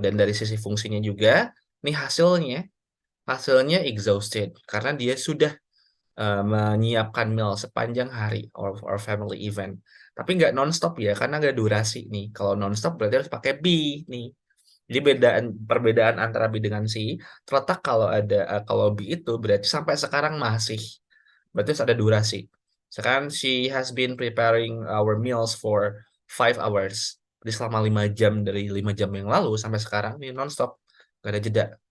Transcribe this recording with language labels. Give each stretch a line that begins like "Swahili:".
Indonesian: Dan dari sisi fungsinya juga, nih hasilnya exhausted karena dia sudah menyiapkan meal sepanjang hari
English: or family event.
Indonesian: Tapi nggak nonstop ya, karena nggak durasi nih. Kalau nonstop berarti harus pakai be nih. Jadi perbedaan antara B dengan C terletak kalau B itu berarti sampai sekarang masih berarti harus ada durasi. Sekarang
English: she has been preparing our meals for 5 hours.
Indonesian: Jadi selama 5 jam dari 5 jam yang lalu sampai sekarang ini nonstop, gak ada jeda.